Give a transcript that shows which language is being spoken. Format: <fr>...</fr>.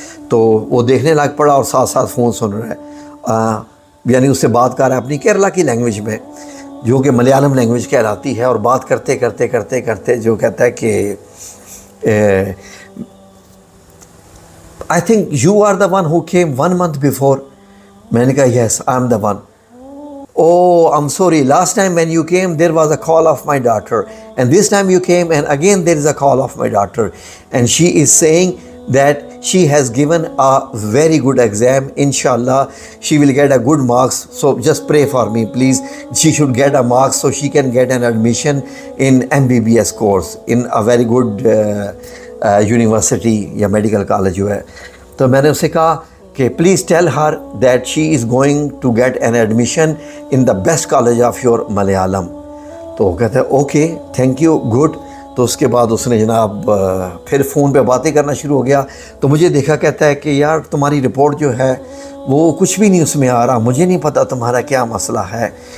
<ur>تو وہ دیکھنے لگ پڑا اور ساتھ ساتھ فون سن رہا ہے، یعنی اس سے بات کر رہا ہے اپنی کیرلا کی لینگویج میں، جو کہ ملیالم لینگویج کہلاتی ہے، اور بات کرتے کرتے کرتے کرتے جو کہتا ہے کہ</ur> <en>I think you are the one who came</en> <ur>1 month before. میں نے کہا</ur> <en>Yes I am the one. Oh, I'm sorry. Last time when you came, there was a call of my daughter. And this time you came and again there is a call of my daughter. And she is saying that she has given a very good exam. Inshallah, she will get a good marks. So just pray for me, please. She should get a marks so she can get an admission in MBBS course in a very good university یا medical college</en> <ur>جو ہے. تو میں نے اسے کہا کہ</ur> <en>Please tell her that she is going to get an admission in the best college of your Malayalam.</en> <ur>تو وہ کہتے ہیں</ur> <en>Okay thank you good.</en> <ur>تو اس کے بعد اس نے جناب پھر فون پہ باتیں کرنا شروع ہو گیا. تو مجھے دیکھا کہتا ہے کہ یار تمہاری رپورٹ جو ہے وہ کچھ بھی نہیں اس میں آ رہا، مجھے نہیں پتہ تمہارا کیا مسئلہ ہے.</ur>